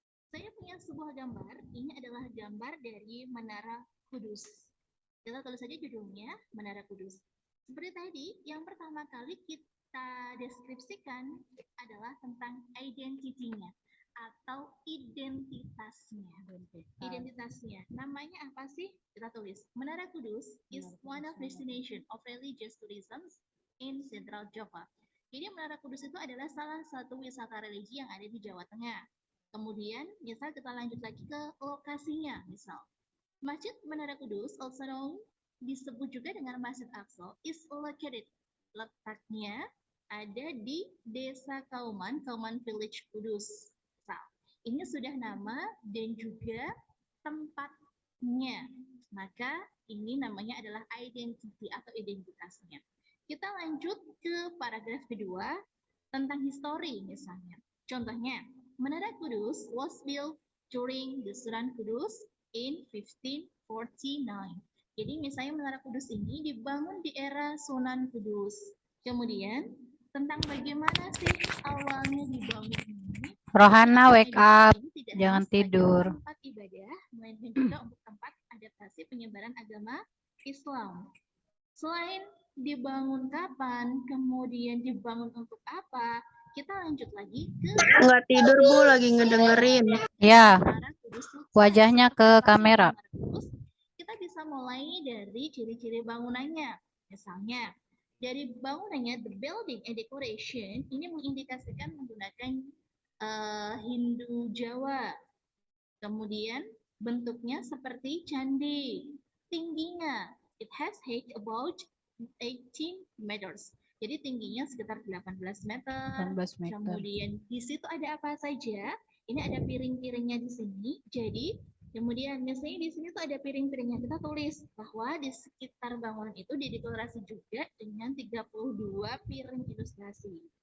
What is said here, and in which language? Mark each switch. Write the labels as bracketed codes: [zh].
[id] Saya punya sebuah gambar. Ini adalah gambar dari Menara Kudus. Kita tulis saja judulnya, Menara Kudus. Seperti tadi, yang pertama kali kita deskripsikan adalah tentang identitinya atau identitasnya. Identitasnya. Namanya apa sih? Kita tulis. [en] Menara Kudus is one of destination of religious tourism in Central Java. [id] Jadi Menara Kudus itu adalah salah satu wisata religi yang ada di Jawa Tengah. Kemudian, misal kita lanjut lagi ke lokasinya. Misal, Masjid Menara Kudus, [en] also known, [id] disebut juga dengan Masjid Aqsa, [en] is located. [id] Letaknya ada di Desa Kauman, Kauman Village Kudus. Nah, ini sudah nama dan juga tempatnya. Maka ini namanya adalah identity atau identitasnya. Kita lanjut ke paragraf kedua tentang histori misalnya. Contohnya, [en] Menara Kudus was built during the Sunan Kudus in 1549. [id] Jadi misalnya Menara Kudus ini dibangun di era Sunan Kudus. Kemudian tentang bagaimana sih awalnya dibangun ini. Rohana [en] wake up, [id] jangan tidur. Tempat ibadah, melainkan juga untuk tempat adaptasi penyebaran agama Islam. Selain dibangun kapan, kemudian dibangun untuk apa, kita lanjut lagi ke... Nggak tidur, Bu, lagi ngedengerin. Ya, wajahnya ke kamera. Kita bisa mulai dari ciri-ciri bangunannya. Misalnya, dari bangunannya, [en] the building and decoration, [id] ini mengindikasikan menggunakan Hindu Jawa. Kemudian, bentuknya seperti candi. Tingginya, [en] it has height about 18 meters. [id] Jadi tingginya sekitar 18 meter. Kemudian di situ ada apa saja? Ini ada piring-piringnya di sini. Jadi Kemudian misalnya di sini tuh ada piring-piringnya, kita tulis bahwa di sekitar bangunan itu didekorasi juga dengan 32 piring ilustrasi.